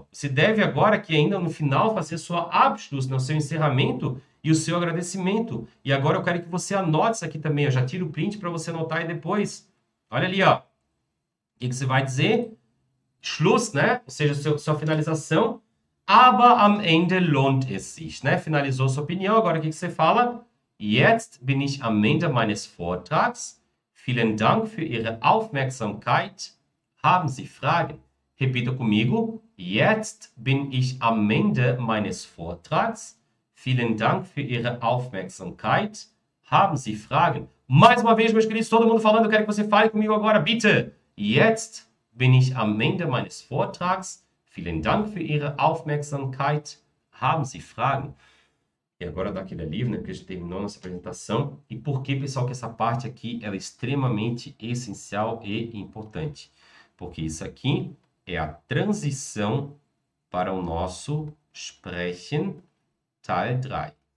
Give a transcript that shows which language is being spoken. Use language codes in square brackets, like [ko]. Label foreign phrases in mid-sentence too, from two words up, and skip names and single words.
[pt] Você deve agora aqui ainda no final fazer sua Abschluss, no seu encerramento e o seu agradecimento. E agora eu quero que você anote isso aqui também. Eu já tiro o print para você anotar aí depois. Olha ali, ó. O que você vai dizer? Schluss, né? Ou seja, sua finalização. [de] Aber am Ende lohnt es sich, [pt] né? Finalizou sua opinião. Agora o que você fala? [de] Jetzt bin ich am Ende meines Vortrags. Vielen Dank für Ihre Aufmerksamkeit. Haben Sie Fragen? [pt] Repita comigo. [de] Jetzt bin ich am Ende meines Vortrags. Vielen Dank für Ihre Aufmerksamkeit. Haben Sie Fragen? [pt] Mais uma vez, meus queridos, todo mundo falando, eu quero que você fale comigo agora, bitte. [de] Jetzt bin ich am Ende meines Vortrags. Vielen Dank für Ihre Aufmerksamkeit. Haben Sie Fragen? [pt] E agora dá aquele alívio, né? Porque a gente terminou nossa apresentação. E por que, pessoal, que essa parte aqui ela é extremamente essencial e importante? Porque isso aqui é a transição para o nosso [de] Sprechen Teil [pt] 3.